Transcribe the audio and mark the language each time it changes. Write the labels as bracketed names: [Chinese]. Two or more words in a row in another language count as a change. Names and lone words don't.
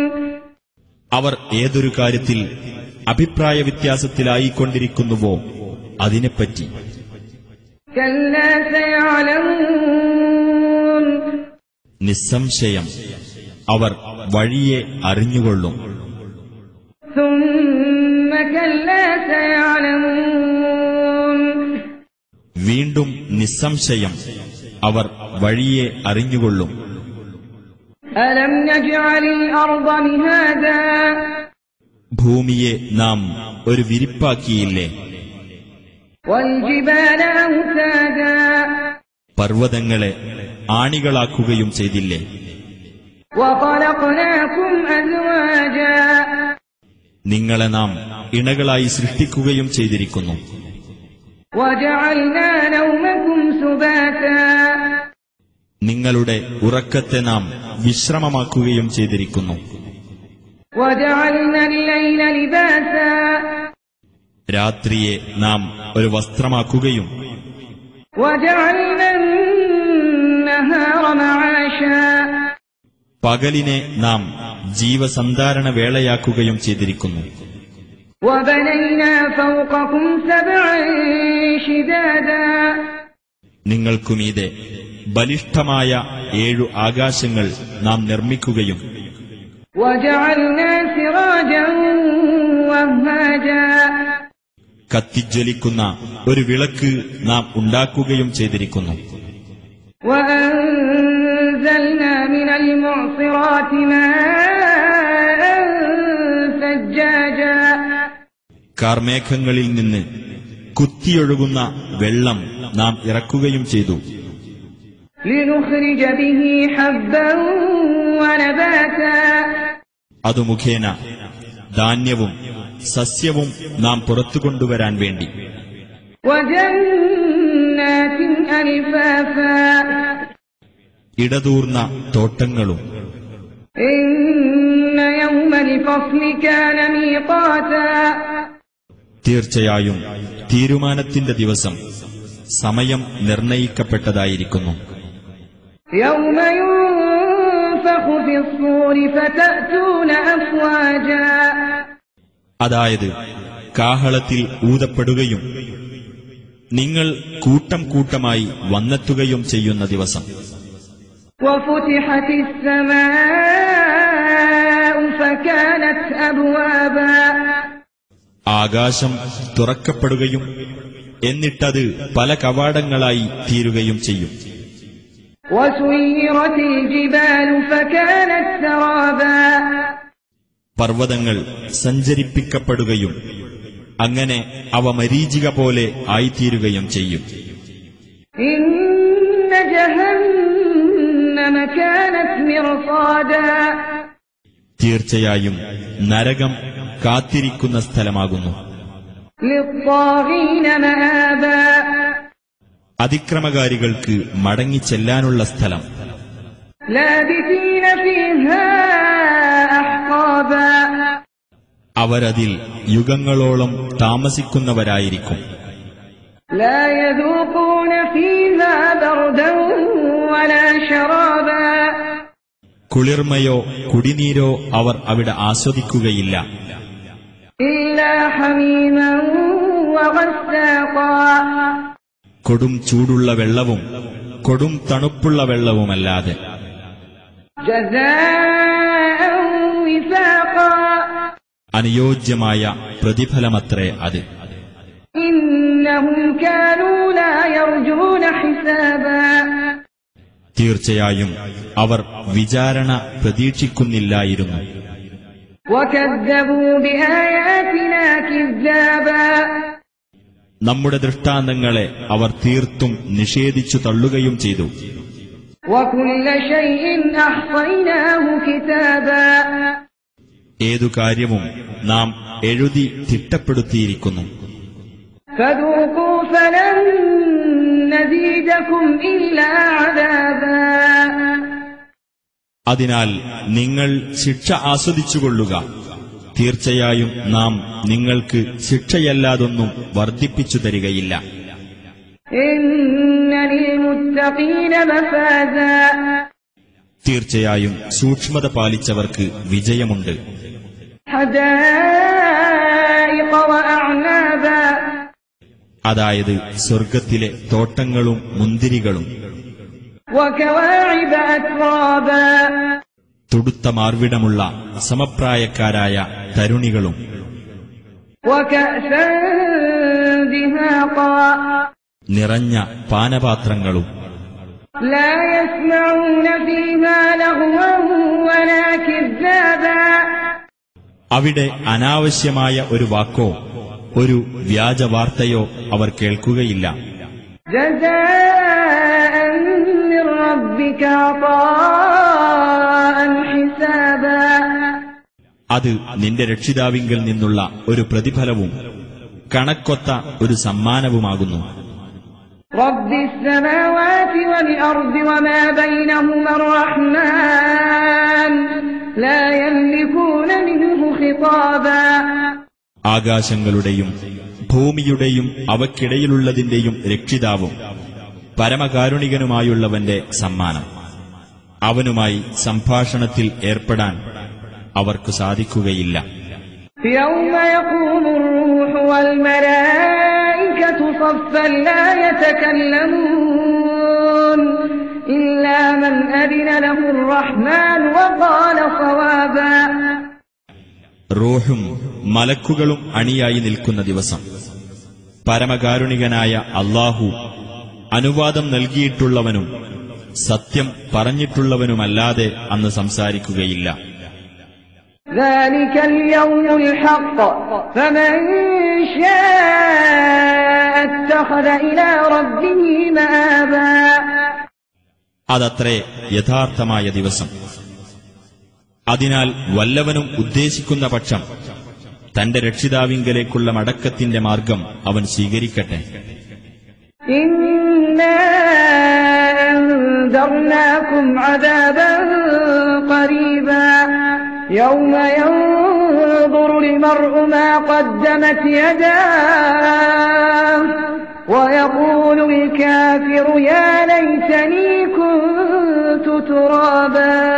[Malayalam] അവർ ഏതൊരു കാര്യത്തിൽ അഭിപ്രായ വ്യത്യാസത്തിലായിക്കൊണ്ടിരിക്കുന്നുവോ അതിനെപ്പറ്റി. [Arabic] كلا سيعلمون. [Malayalam] നിസ്സംശയം അവർ വഴിയെ അറിഞ്ഞുകൊള്ളും. [Arabic] ثم كلا سيعلمون. [Malayalam] വീണ്ടും നിസ്സംശയം അവർ വഴിയെ അറിഞ്ഞുകൊള്ളും. [Arabic] ألم نجعل الأرض مهادا. [Malayalam] ഭൂമിയെ നാം ഒരു വിരിപ്പാക്കിയില്ലേ? [Arabic] والجبال أوتادا. [Malayalam] പർവ്വതങ്ങളെ ആണികളാക്കുകയും ചെയ്തില്ലേ? [Arabic] وخلقناكم أزواجا. [Malayalam] നിങ്ങളെ നാം ഇണകളായി സൃഷ്ടിക്കുകയും ചെയ്തിരിക്കുന്നു. [Arabic] وجعلنا نومكم سباتا. [Malayalam] നിങ്ങളുടെ ഉറക്കത്തെ നാം വിശ്രമമാക്കുകയും ചെയ്തിരിക്കുന്നു. [Arabic] وجعلنا الليل لباسا. [Malayalam] രാത്രിയെ നാം ഒരു വസ്ത്രമാക്കുകയും [Arabic] وجعلنا النهار معاشا. [Malayalam] പകലിനെ നാം ജീവസന്ധാരണ വേളയാക്കുകയും ചെയ്തിരിക്കുന്നു. [Arabic] وبنينا فوقكم سبعا شدادا. [Malayalam] നിങ്ങൾക്കുമീതെ ബലിഷ്ഠമായ 7 ആകാശങ്ങൾ നാം നിർമ്മിക്കുകയും [Arabic] وجعلنا سراجا وهاجا. [Malayalam] കത്തിജ്വലിക്കുന്ന ഒരു വിളക്ക് നാം ഉണ്ടാക്കുകയും ചെയ്തിരിക്കുന്നു. [Arabic] وأنزلنا من المعصرات ماء ثجاجا. [Malayalam] കാർമേഘങ്ങളിൽ നിന്ന് കുത്തിയൊഴുകുന്ന വെള്ളം നാം ഇറക്കുകയും ചെയ്തു. [Arabic] لنخرج به حبا ونباتا. [Malayalam] അതു മുഖേന ധാന്യവും സസ്യവും നാം പുറത്തുകൊണ്ടുവരാൻ വേണ്ടി. [Arabic] وجنات ألفافا. [Malayalam] ഇടതൂർന്ന തോട്ടങ്ങളും. [Arabic] إن يوم الفصل كان ميقاتا. [Malayalam] തീർച്ചയായും തീരുമാനത്തിന്റെ ദിവസം സമയം നിർണയിക്കപ്പെട്ടതായിരിക്കുന്നു. [Arabic] يوم ينفخ في الصور فتأتون أفواجا. [Malayalam] അതായത് കാഹളത്തിൽ ഊതപ്പെടുകയും നിങ്ങൾ കൂട്ടം കൂട്ടമായി വന്നെത്തുകയും ചെയ്യുന്ന ദിവസം. [Arabic] وفتحت السماء فكانت أبوابا. [Malayalam] ആകാശം തുറക്കപ്പെടുകയും എന്നിട്ടത് പല കവാടങ്ങളായി തീരുകയും ചെയ്യും. [Arabic] وسيرت الجبال فكانت سرابا. [Malayalam] പർവ്വതങ്ങൾ സഞ്ചരിപ്പിക്കപ്പെടുകയും അങ്ങനെ അവ മരീചിക പോലെ ആയിത്തീരുകയും ചെയ്യും. [Arabic] إن جهنم كانت مرصادا. [Malayalam] തീർച്ചയായും നരകം കാത്തിരിക്കുന്ന സ്ഥലമാകുന്നു. [Arabic] للطاغين مآبا. [Malayalam] അതിക്രമകാരികൾക്ക് മടങ്ങിച്ചെല്ലാനുള്ള സ്ഥലം. [Arabic] لابثين فيها أحقابا. [Malayalam] അവരതിൽ യുഗങ്ങളോളം താമസിക്കുന്നവരായിരിക്കും. [Arabic] لا يذوقون فيها بردا ولا شرابا. [Malayalam] കുളിർമയോ കുടിനീരോ അവർ അവിടെ ആസ്വദിക്കുകയില്ല. [Arabic] إلا حميما وغساقا. [Malayalam] കൊടും ചൂടുള്ള വെള്ളവും കൊടും തണുപ്പുള്ള വെള്ളവുമല്ലാതെ. [Arabic] جزاء وفاقا. [Malayalam] അനുയോജ്യമായ പ്രതിഫലമത്രേ അത്. [Arabic] إنهم كانوا لا يرجون حسابا. [Malayalam] തീർച്ചയായും അവർ വിചാരണ പ്രതീക്ഷിക്കുന്നില്ലായിരുന്നു. [Arabic] وكذبوا بآياتنا كذابا [Malayalam] നമ്മുടെ ദൃഷ്ടാന്തങ്ങളെ അവർ തീർത്തും നിഷേധിച്ചു തള്ളുകയും ചെയ്തു. [Arabic] وكل شيء أحصيناه كتابا [Malayalam] ഏതു കാര്യവും നാം എഴുതി തിട്ടപ്പെടുത്തിയിരിക്കുന്നു. [Arabic] فذوقوا فلن نزيدكم إلا عذابا [Malayalam] അതിനാൽ നിങ്ങൾ ശിക്ഷ ആസ്വദിച്ചുകൊള്ളുക. തീർച്ചയായും നാം നിങ്ങൾക്ക് ശിക്ഷയല്ലാതൊന്നും വർദ്ധിപ്പിച്ചു തരികയില്ല. [Arabic] إن للمتقين مفازا [Malayalam] തീർച്ചയായും സൂക്ഷ്മത പാലിച്ചവർക്ക് വിജയമുണ്ട്. [Arabic] حدائق وأعنابا [Malayalam] അതായത് സ്വർഗത്തിലെ തോട്ടങ്ങളും മുന്തിരികളും [Arabic] وكواعب أترابا [Malayalam] തുടുത്ത മാർവിടമുള്ള സമപ്രായക്കാരായ തരുണികളും [Arabic] وكأسا دهاقا [Malayalam] നിറഞ്ഞ പാനപാത്രങ്ങളും [Arabic] لا يسمعون فيها لغوا ولا كذابا [Malayalam] അവിടെ അനാവശ്യമായ ഒരു വാക്കോ ഒരു വ്യാജവാർത്തയോ അവർ കേൾക്കുകയില്ല. [Arabic] جزاء من ربك عطاء حسابا [Malayalam] അത് നിന്റെ രക്ഷിതാവിങ്കൽ നിന്നുള്ള ഒരു പ്രതിഫലവും കണക്കൊത്ത ഒരു സമ്മാനവുമാകുന്നു. [Arabic] رب السماوات والأرض وما بينهما الرحمن لا يملكون منه خطابا [Malayalam] ആകാശങ്ങളുടെയും ഭൂമിയുടെയും അവയ്ക്കിടയിലുള്ളതിന്റെയും രക്ഷിതാവും പരമകാരുണികനുമായുള്ളവന്റെ സമ്മാനം. അവനുമായി സംഭാഷണത്തിൽ ഏർപ്പെടാൻ അവർക്ക് സാധിക്കുകയില്ല. [Arabic] يوم يقوم الروح والملائكة صفا لا يتكلمون إلا من أذن له الرحمن وقال صوابا [Malayalam] റൂഹും മലക്കുകളും അണിയായി നിൽക്കുന്ന ദിവസം പരമകാരുണികനായ അല്ലാഹു അനുവാദം നൽകിയിട്ടുള്ളവനും സത്യം പറഞ്ഞിട്ടുള്ളവനുമല്ലാതെ അന്ന് സംസാരിക്കുകയില്ല. [Arabic] ذلك اليوم الحق فمن شاء اتخذ إلى ربه مآبا [Malayalam] അതത്രേ യഥാർത്ഥമായ ദിവസം. അതിനാൽ വല്ലവനും ഉദ്ദേശിക്കുന്ന പക്ഷം തന്റെ രക്ഷിതാവിങ്കലേക്കുള്ള മടക്കത്തിന്റെ മാർഗം അവൻ സ്വീകരിക്കട്ടെ. [Arabic] إنا أنذرناكم عذابا قريبا يوم ينظر المرء ما قدمت يداه ويقول الكافر يا ليتني كنت ترابا